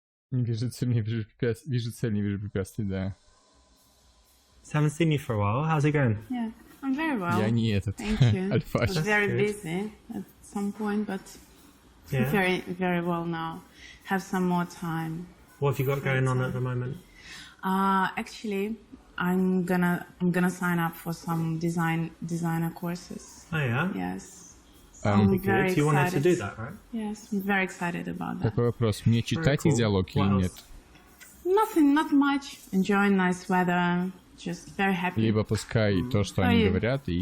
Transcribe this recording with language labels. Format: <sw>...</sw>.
<ru>Не вижу цель, не вижу препятствий. Вижу цель, не вижу препятствий, да.</ru> <en>So I haven't seen you for a while. How's it going? Yeah, I'm very well.</en> <ru>Я не этот.</ru> <en>Thank you. I</en> <ru>Альфа.</ru> <en>was very busy at some point, but Yeah. very well now. Have some more time. What have you got going on at the moment? Actually, I'm gonna sign up for some designer courses. Oh yeah. Yes. That'd be good. You wanted to do that, right? Yes, I'm very excited about that.</en> <ru>Такой вопрос. Мне читать их диалог или нет?</ru> <en>Nothing, not much. Enjoying nice weather. Just very happy.</en> <ru>Либо пускай то, что они говорят, и</ru>